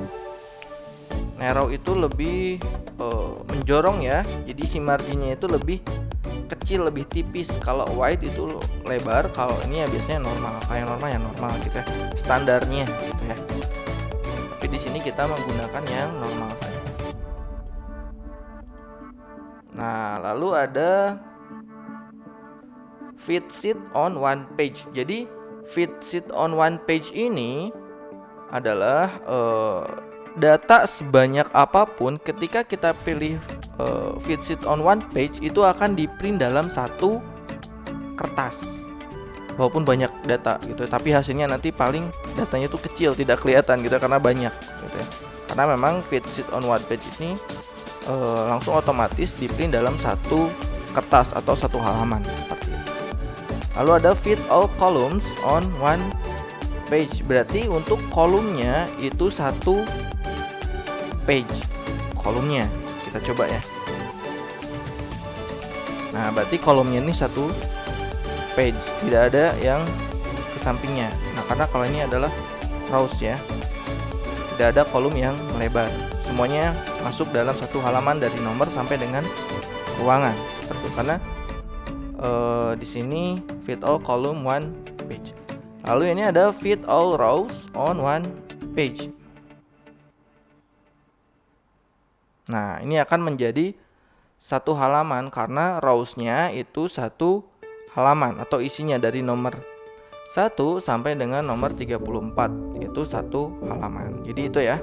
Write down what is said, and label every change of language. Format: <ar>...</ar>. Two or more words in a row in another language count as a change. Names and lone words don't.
<id>Narrow itu lebih menjorong ya, jadi si marginnya itu lebih kecil, lebih tipis. Kalau wide itu lebar, kalau ini ya biasanya normal. Kayak normal ya normal gitu ya, standarnya gitu ya. Tapi di sini kita menggunakan yang normal saja. Nah, lalu ada</id> <en>fit sheet on one page.</en> <id>Jadi</id> <en>fit sheet on one page</en> <id>ini adalah data sebanyak apapun ketika kita pilih</id> <en>fit sheet on one page</en> <id>itu akan di print dalam satu kertas. Walaupun banyak data gitu, tapi hasilnya nanti paling datanya itu kecil, tidak kelihatan gitu karena banyak gitu ya. Karena memang</id> <en>fit sheet on one page</en> <id>ini langsung otomatis di print dalam satu kertas atau satu halaman seperti itu. Lalu ada</id> <en>fit all columns on one page,</en> <id>berarti untuk kolomnya itu satu page. Kolomnya kita coba ya. Nah, berarti kolomnya ini satu page, tidak ada yang ke sampingnya. Nah, karena kalau ini adalah rows ya, tidak ada kolom yang melebar. Semuanya masuk dalam satu halaman dari nomor sampai dengan ruangan seperti itu. Karena di sini</id> <en>fit all column one page.</en> <id>Lalu ini ada</id> <en>fit all rows on one page.</en> <id>Nah, ini akan menjadi satu halaman karena rows-nya itu satu halaman atau isinya dari nomor 1 sampai dengan nomor 34 itu satu halaman. Jadi itu ya.</id>